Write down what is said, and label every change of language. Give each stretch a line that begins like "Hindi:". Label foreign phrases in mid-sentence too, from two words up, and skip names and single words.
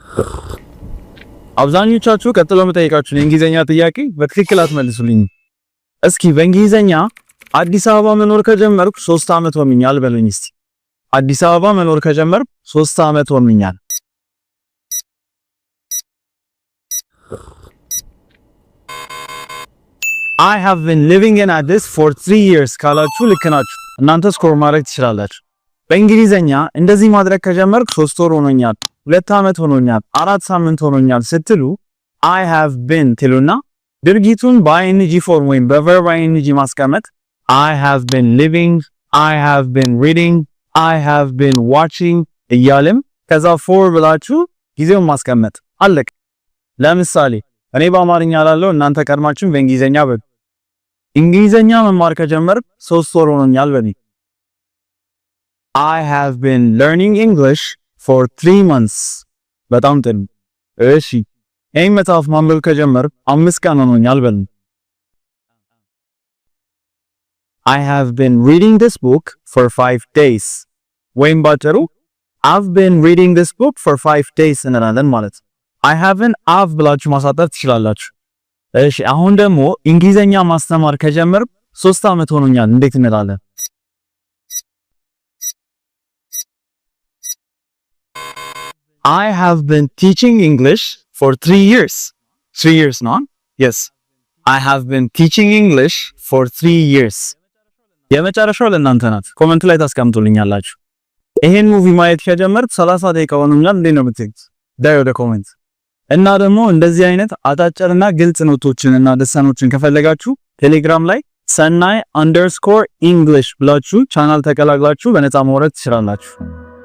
Amharic: አብዛኞቻችሁ ቀጥሎ መጠየቃችሁን የእንግሊዘኛ ጥያቄ በትክክል አትመልሱልኝ። እስኪ በእንግሊዘኛ አዲስ አበባ መኖር ከጀመርኩ 3 አመት ሆኖኛል በሉኝ እስቲ። አዲስ አበባ መኖር ከጀመርኩ 3 አመት ሆኖኛል።
English: I have been living in Addis for 3 years
Amharic: ካላችሁ ልክ ናችሁ። እናንተ ስኮር ማድረግ ትችላላችሁ። በእንግሊዘኛ እንደዚህ ማድረግ ከጀመርኩ 3 ወር ሆኖኛል፣ 2 አመት ሆኖኛል፣ 4 ሳምንት ሆኖኛል ስትሉ
English: I have been
Amharic: ትሉና ድርጊቱን በአይንጂ ፎርም ወይም በቨርብ አይንጂ ማስቀመጥ
English: I have been living, I have been reading, I have been watching
Amharic: እያለም ከዛ for ብላችሁ ጊዜውን ማስቀመጥ አለቅ። ለምሳሌ እኔ በአማርኛ ላለው እናንተ ቀድማችሁ በእንግሊዘኛ በሉ። እንግሊዘኛ መማር ከጀመርኩ 3 ወር ሆኖኛል በሉ።
English: I have been learning English for 3 months።
Amharic: በጣም ጥሩ። እሺ ይሄን መጽሐፍ ማንበብ ከጀመርኩ 5 ቀን ሆኖኛል በሉ።
English: I have been reading this book for 5 days።
Amharic: ወይም ባጭሩ
English: I've been reading this book for 5 days
Amharic: እንላለን ማለት ነው።
English: I haven't have
Amharic: ብላችሁ ማሳጠር ትችላላችሁ። እሺ አሁን ደግሞ እንግሊዘኛ ማስተማር ከጀመርኩ 3 አመት ሆኖኛል እንዴት እንላለን?
English: I have been teaching English for 3 years. 3 years no? Yes. I have been teaching English for 3 years.
Amharic: የመጨረሻው ለእናንተ ናት። ኮሜንት ላይ ታስቀምጡልኛላችሁ። ይሄን ሙቪ ማየት ከጀመርኩ 30 ደቂቃ ሆኖኛል እንዴት ነው የምትሉት? ዳይ ወደ ኮሜንት እና ደግሞ እንደዚህ አይነት አጫጭርና ግልጽ ኖቶችን እና ደሳኖችን ከፈለጋችሁ ቴሌግራም ላይ ሰናይ_English ብላችሁ ቻናል ተቀላቅላችሁ በነፃ ማውረድ ትችላላችሁ።